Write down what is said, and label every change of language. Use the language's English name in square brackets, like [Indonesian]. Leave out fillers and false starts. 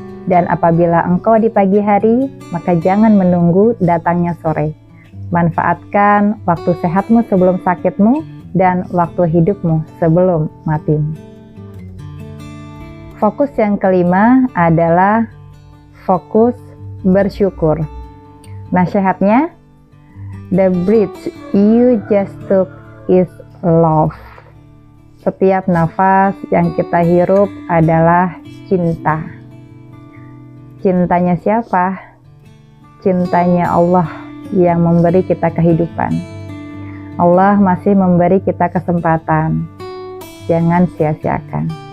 [Indonesian] Dan apabila engkau di pagi hari, maka jangan menunggu datangnya sore. Manfaatkan waktu sehatmu sebelum sakitmu, dan waktu hidupmu sebelum matimu. Fokus yang kelima adalah fokus bersyukur. Nasihatnya, [English] the breath you just took is love. [Indonesian] Setiap nafas yang kita hirup adalah cinta. Cintanya siapa? Cintanya Allah yang memberi kita kehidupan. Allah masih memberi kita kesempatan. Jangan sia-siakan.